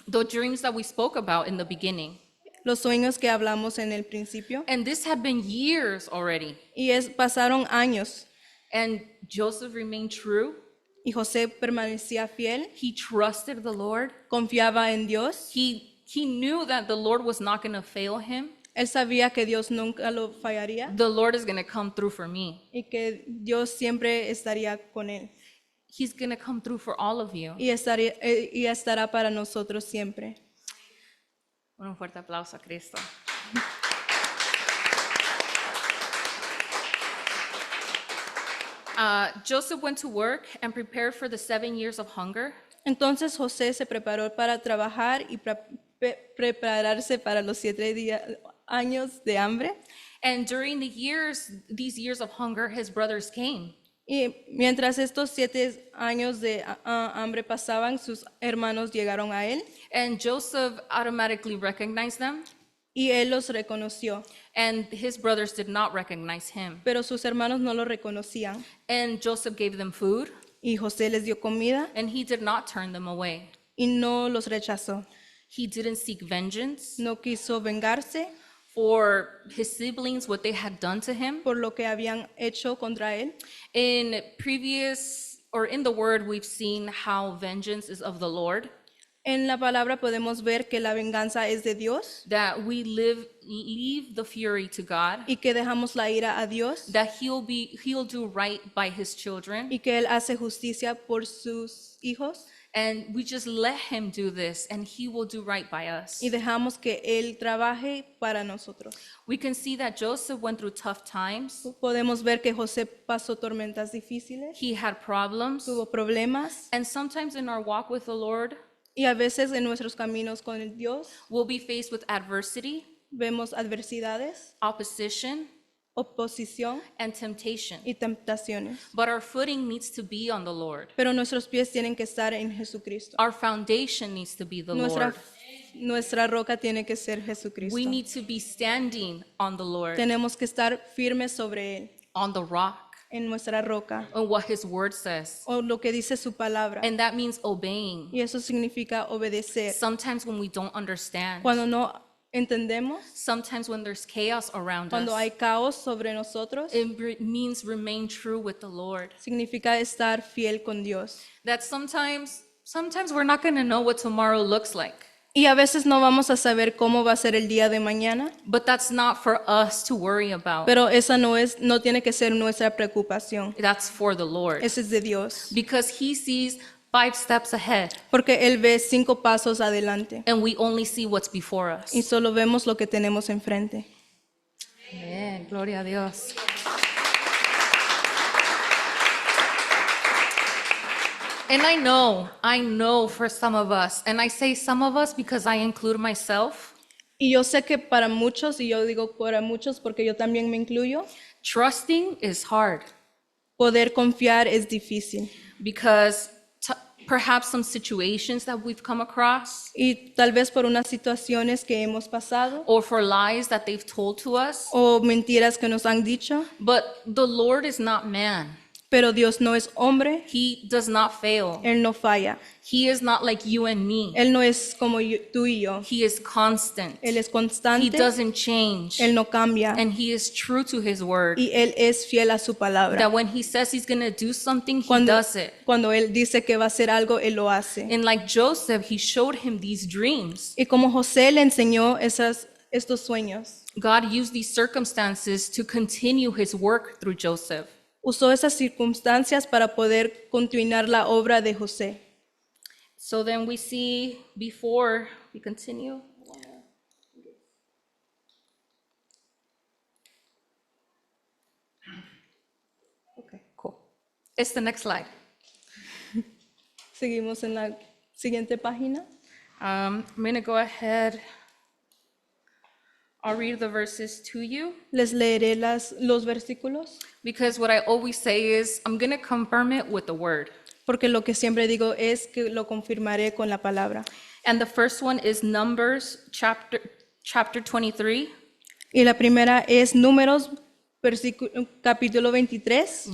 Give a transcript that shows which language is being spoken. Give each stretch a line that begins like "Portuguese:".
English: The dreams that we spoke about in the beginning.
Spanish: Los sueños que hablamos en el principio.
English: And this had been years already.
Spanish: Y pasaron años.
English: And Joseph remained true.
Spanish: Y José permanecía fiel,
English: He trusted the Lord.
Spanish: confiaba en Dios.
English: He knew that the Lord was not going to fail him.
Spanish: Él sabía que Dios nunca lo fallaría
English: The Lord is going to come through for me.
Spanish: y que Dios siempre estaría con él.
English: He's going to come through for all of you.
Spanish: Y estará para nosotros siempre. Un fuerte aplauso a Cristo.
English: Joseph went to work and prepared for the 7 years of hunger.
Spanish: Entonces José se preparó para trabajar y prepararse para los 7 años de hambre.
English: And during these years of hunger, his brothers came.
Spanish: Y mientras estos 7 años de hambre pasaban, sus hermanos llegaron a él
English: And Joseph automatically recognized them,
Spanish: y él los reconoció,
English: and his brothers did not recognize him.
Spanish: pero sus hermanos no lo reconocían.
English: And Joseph gave them food,
Spanish: Y José les dio comida
English: and he did not turn them away.
Spanish: y no los rechazó.
English: He didn't seek vengeance
Spanish: No quiso vengarse
English: for his siblings, what they had done to him.
Spanish: por lo que habían hecho contra él.
English: In the word, we've seen how vengeance is of the Lord,
Spanish: En la palabra podemos ver que la venganza es de Dios
English: that we leave the fury to God,
Spanish: y que dejamos la ira a Dios
English: that he'll do right by his children,
Spanish: y que Él hace justicia por sus hijos
English: and we just let him do this, and he will do right by us.
Spanish: y dejamos que Él trabaje para nosotros.
English: We can see that Joseph went through tough times.
Spanish: Podemos ver que José pasó tormentas difíciles,
English: He had problems,
Spanish: tuvo problemas
English: and sometimes in our walk with the Lord,
Spanish: y a veces en nuestros caminos con el Dios
English: we'll be faced with adversity,
Spanish: vemos adversidades,
English: opposition,
Spanish: oposición
English: and temptation.
Spanish: y tentaciones.
English: But our footing needs to be on the Lord.
Spanish: Pero nuestros pies tienen que estar en Jesucristo.
English: Our foundation needs to be the Lord.
Spanish: Nuestra roca tiene que ser Jesucristo.
English: We need to be standing on the Lord,
Spanish: Tenemos que estar firmes sobre Él,
English: on the rock,
Spanish: en nuestra roca,
English: on what his word says.
Spanish: o lo que dice su palabra.
English: And that means obeying.
Spanish: Y eso significa obedecer.
English: Sometimes when we don't understand,
Spanish: Cuando no entendemos,
English: sometimes when there's chaos around
Spanish: cuando
English: us,
Spanish: hay caos sobre nosotros,
English: it means remain true with the Lord.
Spanish: significa estar fiel con Dios.
English: That sometimes we're not going to know what tomorrow looks like.
Spanish: Y a veces no vamos a saber cómo va a ser el día de mañana,
English: But that's not for us to worry about.
Spanish: pero esa no tiene que ser nuestra preocupación.
English: That's for the Lord.
Spanish: Ese es de Dios,
English: Because he sees 5 steps ahead,
Spanish: porque Él ve 5 pasos adelante
English: and we only see what's before
Spanish: y
English: us.
Spanish: solo vemos lo que tenemos enfrente. Amen. Gloria a Dios.
English: And I know for some of us, and I say some of us because I include myself,
Spanish: Y yo sé que para muchos, y yo digo para muchos porque yo también me incluyo,
English: trusting is hard
Spanish: poder confiar es difícil.
English: because perhaps some situations that we've come across,
Spanish: Y tal vez por unas situaciones que hemos pasado
English: or for lies that they've told to us,
Spanish: o mentiras que nos han dicho,
English: but the Lord is not man.
Spanish: Pero Dios no es hombre,
English: He does not fail.
Spanish: Él no falla.
English: He is not like you and me.
Spanish: Él no es como tú y yo.
English: He is constant.
Spanish: Él es
English: He
Spanish: constante,
English: doesn't change.
Spanish: Él no cambia
English: And he is true to his word.
Spanish: y Él es fiel a su palabra.
English: That when he says he's going to do something, he
Spanish: Cuando,
English: does it.
Spanish: cuando Él dice que va a hacer algo, Él lo hace.
English: And like Joseph, he showed him these dreams.
Spanish: Y como José le enseñó estos sueños,
English: God used these circumstances to continue his work through Joseph.
Spanish: usó esas circunstancias para poder continuar la obra de José.
English: So then we see before we continue. Okay, cool. It's the next slide.
Spanish: Seguimos en la siguiente página.
English: I'm going to go ahead. I'll read the verses to you
Spanish: Les leeré los versículos
English: because what I always say is I'm going to confirm it with the word.
Spanish: porque lo que siempre digo es que lo confirmaré con la palabra.
English: And the first one is Numbers chapter 23,
Spanish: Y la primera es Números, capítulo 23,